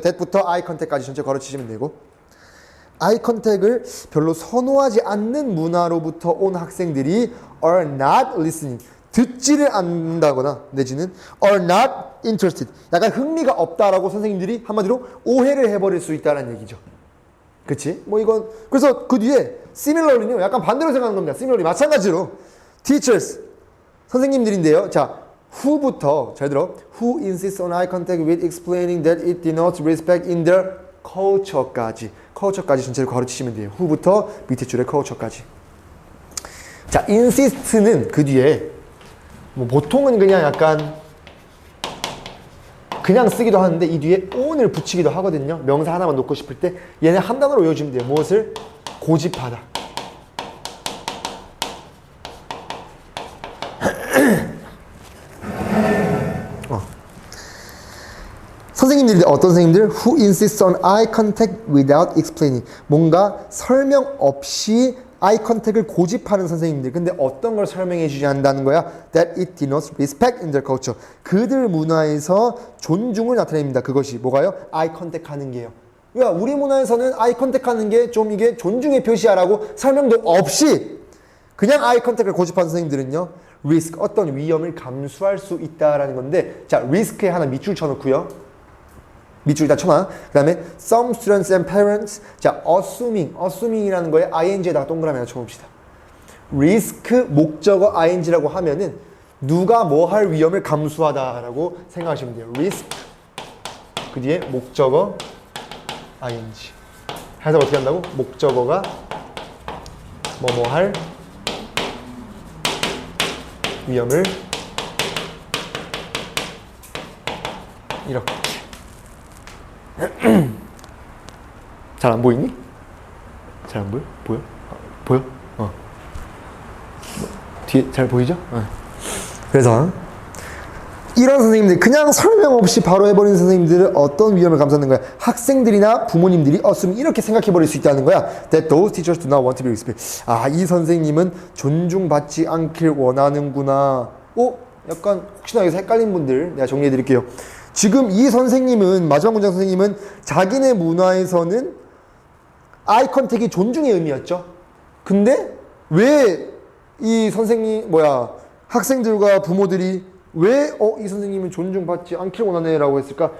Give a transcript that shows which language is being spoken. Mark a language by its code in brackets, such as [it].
[ko] that부터 eye contact까지 전체 걸어치시면 되고, eye contact을 별로 선호하지 않는 문화로부터 온 학생들이 [en] are not listening, [ko] 듣지를 않는다거나 내지는 [en] are not interested, [ko] 약간 흥미가 없다라고 선생님들이 한마디로 오해를 해버릴 수 있다는 얘기죠. 그치? 뭐 이건 그래서 그 뒤에 similarly는요, 약간 반대로 생각하는 겁니다. similarly 마찬가지로 teachers, 선생님들인데요. 자, who부터 잘 들어. [en] who insists on eye contact with explaining that it denotes respect in their culture까지 [ko] 전체를 가르치시면 돼요. who부터 밑에 줄에 culture까지. 자, insist는 그 뒤에 뭐 보통은 그냥 약간 그냥 쓰기도 하는데 이 뒤에 on을 붙이기도 하거든요. 명사 하나만 놓고 싶을 때 얘네 한 단어로 외워주면 돼요. 무엇을? 고집하다. 선생님들이 어떤 선생님들? [en] Who insists on eye contact without explaining. [ko] 뭔가 설명 없이 eye contact을 고집하는 선생님들. 근데 어떤 걸 설명해 주지 않는다는 거야? [en] That it denotes respect in their culture. [ko] 그들 문화에서 존중을 나타냅니다. 그것이 뭐가요? eye contact 하는 게요. 그러니까 우리 문화에서는 eye contact 하는 게 좀 이게 존중의 표시야라고 설명도 없이 그냥 eye contact을 고집하는 선생님들은요, risk, 어떤 위험을 감수할 수 있다라는 건데, 자, risk에 하나 밑줄 쳐놓고요. 밑줄 다 쳐놔. 그 다음에 [en] some students and parents. [ko] 자, assuming이라는 거에 ing에다가 동그라미 하나 쳐봅시다. risk 목적어 ing라고 하면은 누가 뭐 할 위험을 감수하다라고 생각하시면 돼요. risk 그 뒤에 목적어 ing. 해석 어떻게 한다고? 목적어가 뭐뭐 할 위험을 이렇게. 잘 안 보이니? 잘 안 보여? 보여? 보여? 뒤에 잘 보이죠? 그래서 이런 선생님들, 그냥 설명 없이 바로 해버리는 선생님들은 어떤 위험을 감수하는 거야? 학생들이나 부모님들이 이렇게 생각해버릴 수 있다는 거야. [en] That those teachers do not want to be respected. [ko] 이 선생님은 존중받지 않길 원하는구나. 약간 혹시나 여기서 헷갈린 분들 내가 정리해드릴게요. 지금 이 선생님은, 마지막 문장 선생님은 자기네 문화에서는 아이 컨택이 존중의 의미였죠. 근데 왜 이 선생님, 학생들과 부모들이 왜 이 선생님은 존중받지 않길 원하네 라고 했을까?